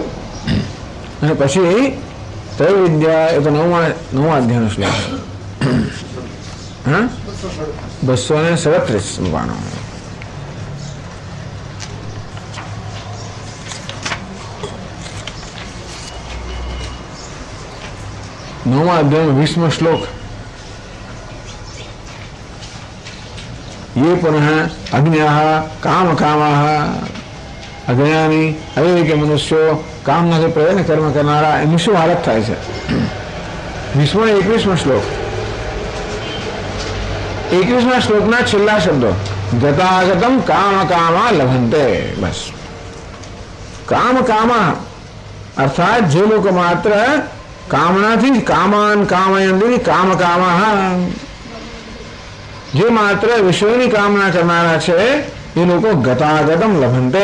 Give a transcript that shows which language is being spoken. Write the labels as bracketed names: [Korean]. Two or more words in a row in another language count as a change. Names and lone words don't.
[Gujarati] અને પછી ત્રૈવિદ્યા એ તો 9મા અધ્યાયનો શ્લોક હા 237 પાનો. નવમા અધ્યાયનો 20મો શ્લોક. [Sanskrit] ये पुनः अज्ञाः काम कामाः [Gujarati] અજ્ઞાની અવિવેકી મનુષ્યો कामनाથી પ્રેરણે કર્મ કરનારા એની શું હાલત થાય છે? 20મો અને 21મો શ્લોક. 21મા શ્લોકના છેલ્લા શબ્દો [Sanskrit] ગતાગતમ કામ કામા લભંતે. [Gujarati] બસ કામ કામા અર્થાત જે લોકો માત્ર કામનાથી [Sanskrit] કામાન કામયંતી કામ કામા, [Gujarati] જે માત્ર વિષયોની કામના કરનારા છે એ લોકો [Sanskrit] ગતાગતમ લભંતે.